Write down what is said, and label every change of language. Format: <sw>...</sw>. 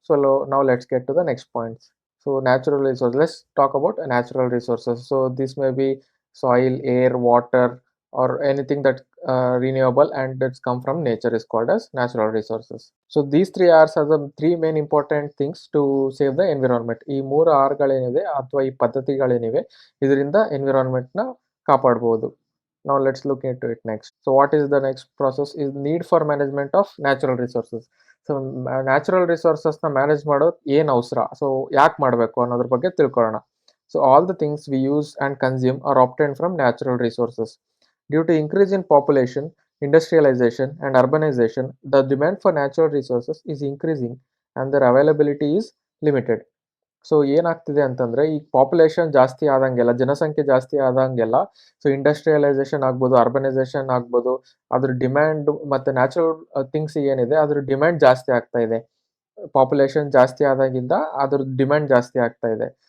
<en>So now let's get to the next points. So natural resources. Let's talk about natural resources. So this may be soil, air, water, or anything that renewable and that's come from nature is called as natural resources. So these three R's are the three main important things to save the environment.</en> <kn>ಈ ಮೂರು ಆರ್ಗಳೇನಿದೆ ಅಥವಾ ಈ ಪದ್ಧತಿಗಳೇನಿವೆ ಇದರಿಂದ ಎನ್ವಿರಾನ್ಮೆಂಟ್ನ ಕಾಪಾಡ್ಬೋದು.</kn> <en>Now let's look into it next. So what is the next process is need for management of natural resources.</en> <kn>So natural ರಿಸೋರ್ಸಸ್ನ manage ಮಾಡೋದು ಏನು ಅವಸರ, so ಯಾಕೆ ಮಾಡಬೇಕು ಅನ್ನೋದ್ರ ಬಗ್ಗೆ ತಿಳ್ಕೊಳ್ಳೋಣ.</kn> <en>So all the things we use and consume are obtained from natural resources. Due to increase in population, industrialization and urbanization, the demand for natural resources is increasing and their availability is limited.</en> <kn>So ಏನಾಗ್ತಿದೆ ಅಂತಂದರೆ ಈಗ population ಜಾಸ್ತಿ ಆದಂಗೆಲ್ಲ, ಜನಸಂಖ್ಯೆ ಜಾಸ್ತಿ ಆದಂಗೆಲ್ಲ, so industrialisation ಆಗ್ಬೋದು, urbanisation ಆಗ್ಬೋದು, ಅದ್ರ demand ಮತ್ತು ನ್ಯಾಚುರಲ್ ಥಿಂಗ್ಸ್ ಏನಿದೆ ಅದ್ರ ಡಿಮ್ಯಾಂಡ್ ಜಾಸ್ತಿ ಆಗ್ತಾ ಇದೆ. ಪಾಪ್ಯುಲೇಷನ್ ಜಾಸ್ತಿ ಆದಾಗಿಂದ ಅದ್ರ ಡಿಮ್ಯಾಂಡ್ ಜಾಸ್ತಿ ಆಗ್ತಾ ಇದೆ.</kn>